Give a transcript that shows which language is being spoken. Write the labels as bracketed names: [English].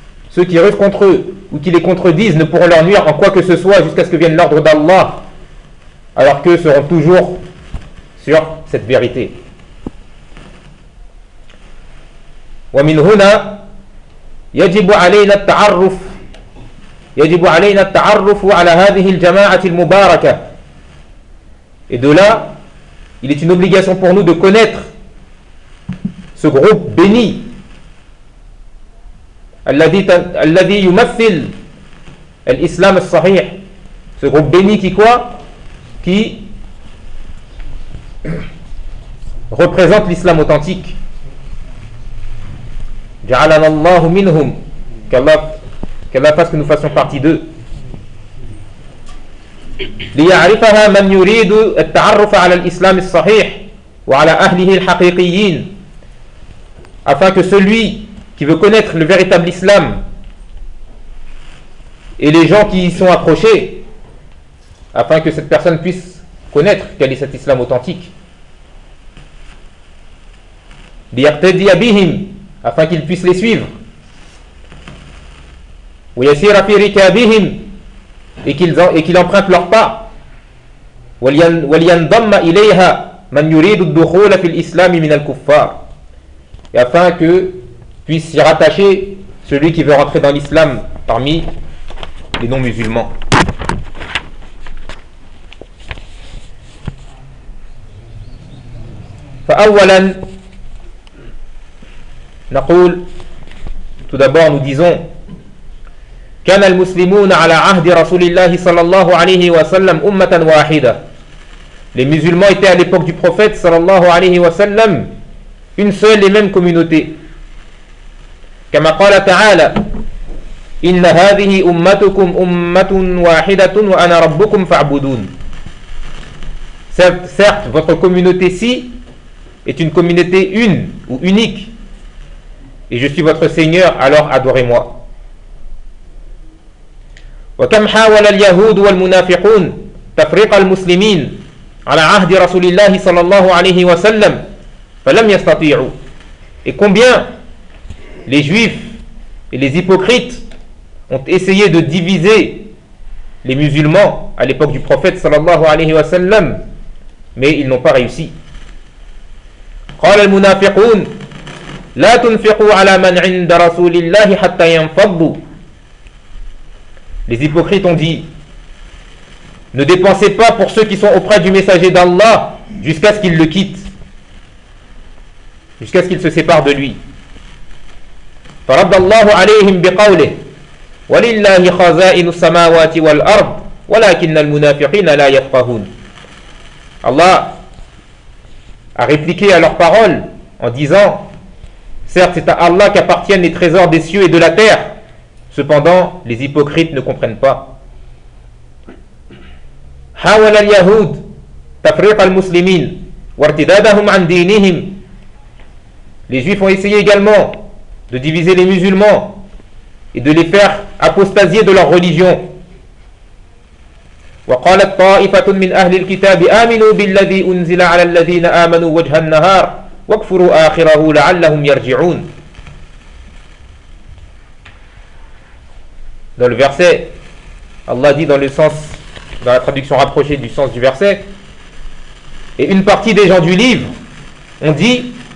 [French] Ceux qui rusent contre eux ou qui les contredisent ne pourront leur nuire en quoi que ce soit jusqu'à ce que vienne l'ordre d'Allah, alors qu'eux seront toujours sur cette vérité. [Arabic] ومن هنا يجب علينا التعرف على هذه الجماعة المباركة. [French] Et de là, il est une obligation pour nous de connaître ce groupe béni [Arabic] الذي يمثل الإسلام الصحيح. [French] Ce groupe béni qui représente l'islam authentique. [Arabic] جعلنا الله منهم. [French] Qu'Allah fasse que nous fassions partie d'eux. [Arabic] ليعرفها من يريد التعرف على الإسلام الصحيح وعلى أهله الحقيقيين. [French] Afin que celui qui veut connaître le véritable islam et les gens qui y sont approchés, afin que cette personne puisse connaître quel est cet islam authentique. [Arabic] ليقتدي بهم. [French] Afin qu'il puisse les suivre. [Arabic] ويسير في ركابهم. [French] Et qu'il emprunte leurs pas. [Arabic] ولينضم إليها من يريد الدخول في الإسلام من الكفار. [French] Et afin que puisse s'y rattacher celui qui veut rentrer dans l'islam parmi les non-musulmans. [Arabic] فأولا نقول. [French] Tout d'abord nous disons. [Arabic] كان المسلمون على عهد رسول الله صلى الله عليه وسلم أمة واحدة. [French] Les musulmans étaient à l'époque du prophète sallallahu alayhi wa sallam une seule et même communauté. [Arabic] كما قال تعالى إن هذه أمتكم أمة واحدة وأنا ربكم فاعبدون. [French] Certes, votre communauté-ci est une communauté une ou unique. Et je suis votre Seigneur, alors adorez-moi. [Arabic] وكم حاول اليهود والمنافقون تفريق المسلمين على عهد رسول الله صلى الله عليه وسلم فلم يستطيعوا. [French] Et combien les juifs et les hypocrites ont essayé de diviser les musulmans à l'époque du prophète sallallahu alayhi wa sallam, mais ils n'ont pas réussi. [Arabic] قال المنافقون لا تنفقوا على من عند رسول الله حتى ينفضوا. [French] Les hypocrites ont dit: ne dépensez pas pour ceux qui sont auprès du messager d'Allah jusqu'à ce qu'ils le quittent, jusqu'à ce qu'ils se séparent de lui. [Arabic] فرد الله عليهم بقوله ولله خزائن السماوات والأرض ولكن المنافقين لا يفقهون. [French] Allah a répliqué à leurs paroles en disant: certes, c'est à Allah qu'appartiennent les trésors des cieux et de la terre. Cependant, les hypocrites ne comprennent pas. [Arabic] حاول اليهود تفريق المسلمين وارتدادهم عن دينهم. [French] Les juifs ont essayé également de diviser les musulmans et de les faire apostasier de leur religion. [Arabic] وقالت طائفة من أهل الكتاب آمنوا بالذي أنزل على الذين آمنوا وجه النهار واكفروا آخره لعلهم يرجعون. [French] Dans le verset, Allah dit dans le sens, dans la traduction rapprochée du sens du verset: et une partie des gens du livre ont dit,